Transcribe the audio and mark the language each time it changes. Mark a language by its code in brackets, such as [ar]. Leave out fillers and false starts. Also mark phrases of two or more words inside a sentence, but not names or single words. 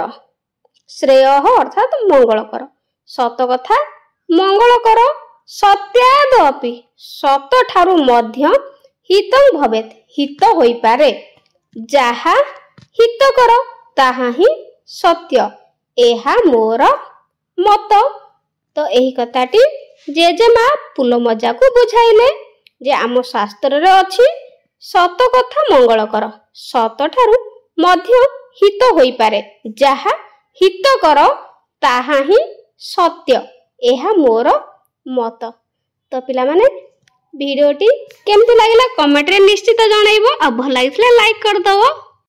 [or] ଶ୍ରେୟ ଅର୍ଥାତ ମଙ୍ଗଳକର, ସତ କଥା ମଙ୍ଗଳକର। सत्यादपि ସତ ଠାରୁ ମଧ୍ୟ [sa] हितं भवेत, [or] ହିତ ହୋଇ ପାରେ। ଯାହା ହିତକର ତାହା ହିଁ ସତ୍ୟ, ଏହା ମୋର ମତ। ତ ଏହି କଥାଟି ଜେଜେମା ପୁଲମଜା କୁ ବୁଝାଇଲେ ଯେ ଆମ ଶାସ୍ତ୍ର ରେ ଅଛି ସତ କଥା ମଙ୍ଗଳକର, ସତ ଠାରୁ ମଧ୍ୟ ହିତ ହୋଇ ପାରେ। ଯାହା ହିତକର ତାହା ହିଁ ସତ୍ୟ, ଏହା ମୋର ମତ। ତ ପିଲା ମାନେ ଭିଡିଓଟି କେମିତି ଲାଗିଲା କମେଣ୍ଟ ରେ ନିଶ୍ଚିତ ଜଣାଇବ। ଆଉ ଭଲ ଲାଗିଥିଲେ ଲାଇକ କରି ଦେବ।